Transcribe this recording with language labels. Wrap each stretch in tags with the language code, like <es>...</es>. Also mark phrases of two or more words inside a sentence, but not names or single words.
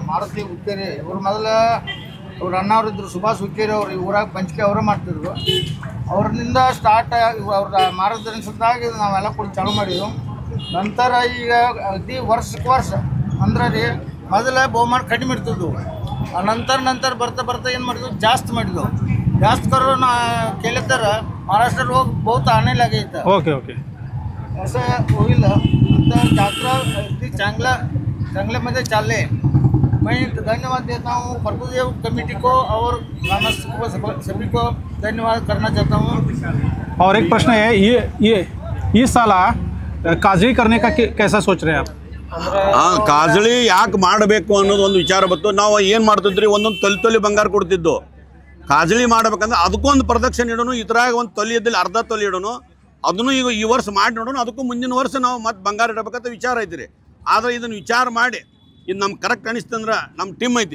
<kn>ಮಾರುತಿ ಹುಕ್ಕೇರಿ ಇವ್ರು ಮೊದಲು ಅವ್ರು ಅಣ್ಣವ್ರು ಇದ್ರು, ಸುಭಾಷ್ ಹುಕ್ಕೇರಿ ಅವ್ರು ಈ ಊರಾಗ ಪಂಚಿಕೆ ಅವರೇ ಮಾಡ್ತಿದ್ರು. ಅವ್ರಿಂದ ಸ್ಟಾರ್ಟ್ ಅವ್ರ ಮಾರ್ಗದರ್ಶನದಾಗ ನಾವೆಲ್ಲ ಕೂಡ ಚಾಲೂ ಮಾಡಿದ್ವು. ನಂತರ ಈಗ ಅತಿ ವರ್ಷಕ್ಕೆ ವರ್ಷ ಅಂದ್ರೆ ರೀ ಮೊದಲೇ ಬಹುಮಾನ ಕಡಿಮೆ ಇರ್ತಿದ್ವು. ನಂತರ ಬರ್ತಾ ಏನು ಮಾಡಿದ್ವು, ಜಾಸ್ತಿ ಮಾಡಿದ್ವು.</kn> <mr>जास्त करून केलं तर महाराष्ट्र लोक बहुत आणे लागेल.</mr> <en>OK OK</en> <mr>असं होईल. तर यात्रा अगदी चांगल्यामध्ये चालले.</mr> <hi>मैं धन्यवाद देता हूँ प्रभुदेव कमेटी को और ग्रामस्थ को सभी को धन्यवाद करना चाहता हूँ. और एक प्रश्न है, ये इस साल काजळी करने का कैसा सोच रहे हैं आप?</hi> <kn>ಕಾಜಳಿ ಯಾಕೆ ಮಾಡಬೇಕು ಅನ್ನೋದು ಒಂದು ವಿಚಾರ ಬಂತು. ನಾವು ಏನು ಮಾಡ್ತಿದ್ರಿ, ಒಂದೊಂದು ತೊಲಿ ಬಂಗಾರ ಕೊಡ್ತಿದ್ದು. ಕಾಜಳಿ ಮಾಡ್ಬೇಕಂದ್ರೆ ಅದಕ್ಕೊಂದು ಪ್ರದಕ್ಷಿಣೆ ಇಡೋನು, ಇದ್ರಾಗ ಒಂದು ತೊಲಿ ಇದ್ದಲ್ಲಿ ಅರ್ಧ ತೊಲಿ ಇಡೋನು. ಅದನ್ನು ಈಗ ಈ ವರ್ಷ ಮಾಡಿ ನೋಡೋಣ. ಅದಕ್ಕೂ ಮುಂದಿನ ವರ್ಷ ನಾವು ಮತ್ತೆ ಬಂಗಾರ ಇಡಬೇಕಂತ ವಿಚಾರ ಐತಿ ರೀ. ಆದರೆ ಇದನ್ನು ವಿಚಾರ ಮಾಡಿ ಇದು ನಮ್ಗೆ ಕರೆಕ್ಟ್ ಅನಿಸ್ತಂದ್ರೆ ನಮ್ಮ ಟೀಮ್ ಐತಿ.</kn>